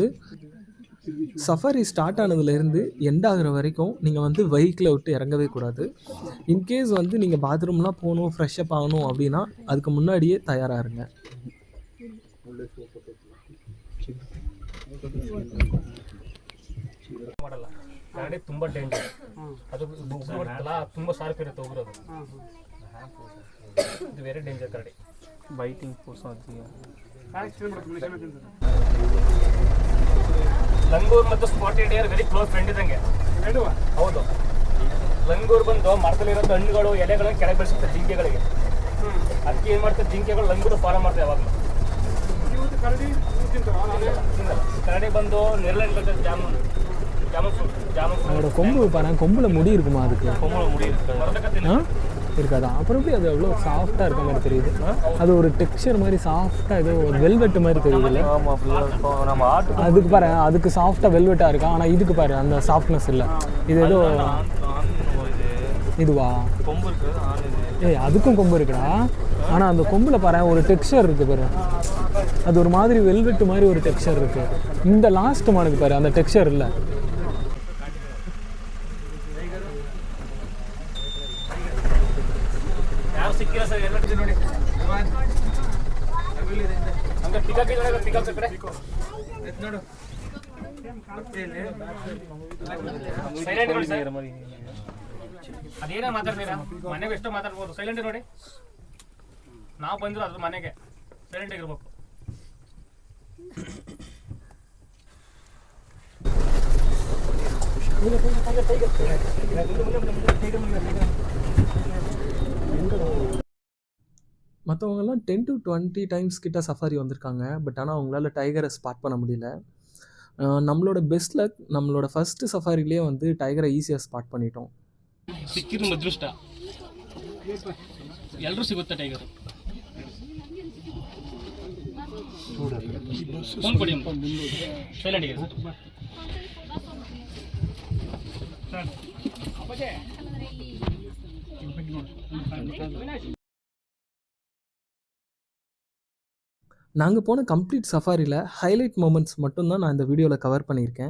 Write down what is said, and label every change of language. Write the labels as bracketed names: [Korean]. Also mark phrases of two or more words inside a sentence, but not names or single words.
[English] safari start [Tamil] ஆனதுலேருந்து எண்ட் ஆகிற வரைக்கும் நீங்கள் வந்து வெஹிக்கிளை விட்டு இறங்கவே கூடாது. இன்கேஸ் வந்து நீங்கள் பாத்ரூம்லாம் போகணும், ஃப்ரெஷ்அப் ஆகணும் அப்படின்னா அதுக்கு முன்னாடியே தயாராக இருங்க. [Kannada] ಮಾಡಲ್ಲ. ಕರಡಿ ತುಂಬ ಡೇಂಜರ್. ಅದು ಉಗುರು ಬರ್ತಲ್ಲ, ತುಂಬ ಶಾರ್ಪ್ ಇರುತ್ತೆ ಉಗುರು. ಅದು ಇದು [English] very danger [Kannada] ಕರಡಿ. [English] biting force langur ಮತ್ತು spotted air very close friend ಇದ್ದಂಗೆ. [Kannada] ಹೌದು, ಲಂಗೂರ್ ಬಂದು ಮರದಲ್ಲಿರೋ ಹಣ್ಣುಗಳು ಎಲೆಗಳನ್ನು ಕೆಳಗೆ ಬೆಳೆಸುತ್ತೆ ಜಿಂಕೆಗಳಿಗೆ. ಅದಕ್ಕೆ ಏನು ಮಾಡ್ತಾರೆ, ಜಿಂಕೆಗಳು ಲಂಗೂರು ಫಾಲೋ ಮಾಡ್ತಾರೆ ಯಾವಾಗಲೂ. கரடி ಬಂದು ನೆರಳನ್ನು ಬರ್ತದೆ. [Tamil] அதோட கொம்பு பாரு, கொம்பில் முடி இருக்குமா? அதுக்கு இருக்காதா? அப்புறம் எப்படி அது எவ்வளோ சாஃப்டாக இருக்க மாதிரி தெரியுது? அது ஒரு டெக்ஸ்சர் மாதிரி சாஃப்டாக, ஏதோ ஒரு வெல்வெட் மாதிரி தெரியுது. அதுக்கு பாரு, அதுக்கு சாஃப்டாக வெல்வெட்டாக இருக்கா, ஆனால் இதுக்கு பாரு அந்த சாஃப்ட்னஸ் இல்லை. இது ஏதோ இதுவா? கொம்பு இருக்கு. ஏய், அதுக்கும் கொம்பு இருக்குடா, ஆனால் அந்த கொம்பில் பாரு ஒரு டெக்ஸ்சர் இருக்குது பாரு. அது ஒரு மாதிரி வெல்வெட் மாதிரி ஒரு டெக்ஸ்சர் இருக்குது. இந்த லாஸ்ட் மானுக்கு பாரு அந்த டெக்ஸ்சர் இல்லை. [Kannada] ಸಿಕ್ಕಿಲ್ಲ ಸರ್, ಎಲ್ಲ ನೋಡಿ ಹಂಗೆ ಪಿಕಾಕ್ ಇದೆ, ಪಿಕಾಕ್ ಕಡೆ ನೋಡು. ಸೈಲೆಂಟ್ ನೋಡಿ ಸರ್, ಅದೇನೇ ಮಾತಾಡ್ತೀರಾ? ಮನೆಗೆ ಎಷ್ಟೋ ಮಾತಾಡ್ಬೋದು, ಸೈಲೆಂಟ್ ನೋಡಿ. ನಾವು ಬಂದ್ರು ಅದ್ರ ಮನೆಗೆ ಸೈಲೆಂಟ್ ಆಗಿರ್ಬೇಕು. [Tamil] மற்றவங்கெல்லாம் 10 to 20 டைம்ஸ் கிட்ட சஃபாரி வந்திருக்காங்க. பட் ஆனால் அவங்களால டைகரை ஸ்பாட் பண்ண முடியல. நம்மளோட [English] best luck, [Tamil] நம்மளோட ஃபஸ்ட்டு சஃபாரிலே வந்து டைகரை ஈஸியாக ಸ್ಪಾಟ್ பண்ணிட்டோம். [Kannada] ಸಿಕ್ಕಿದ್ದು ನಮ್ಮ ಅದೃಷ್ಟ. ಎಲ್ಲರೂ ಸಿಗುತ್ತೆ ಟೈಗರ್. ಫೋನ್ ಕೊಡಿ, ಸೈಲೆಂಟ್ ಆಗಿ [Tamil] நாங்கள் போன கம்ப்ளீட் சஃபாரியில் [English] highlight moments [Tamil] மட்டும்தான் நான் இந்த வீடியோவில் கவர் பண்ணியிருக்கேன்.